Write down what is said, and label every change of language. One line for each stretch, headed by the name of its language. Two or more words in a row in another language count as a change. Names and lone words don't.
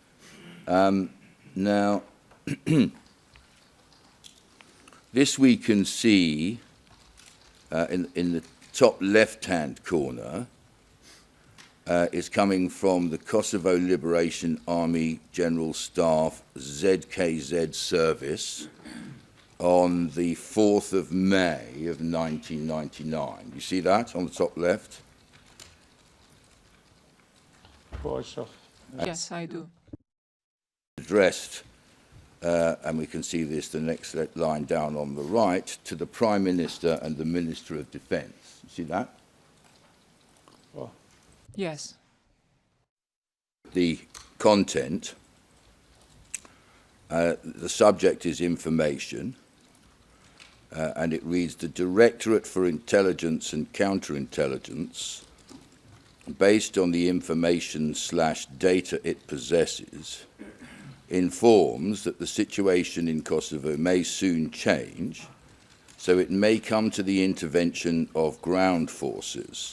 English: Now, this we can see in the top left-hand corner is coming from the Kosovo Liberation Army General Staff ZKZ service on the 4th of May of 1999. You see that on the top left?
Albanian: po e shoh.
English: Yes, I do. Addressed, and we can see this, the next line down on the right, to the Prime Minister and the Minister of Defence. You see that? Po. Yes. The content, the subject is information, and it reads, the Directorate for Intelligence and Counterintelligence, based on the information/data it possesses, informs that the situation in Kosovo may soon change, so it may come to the intervention of ground forces.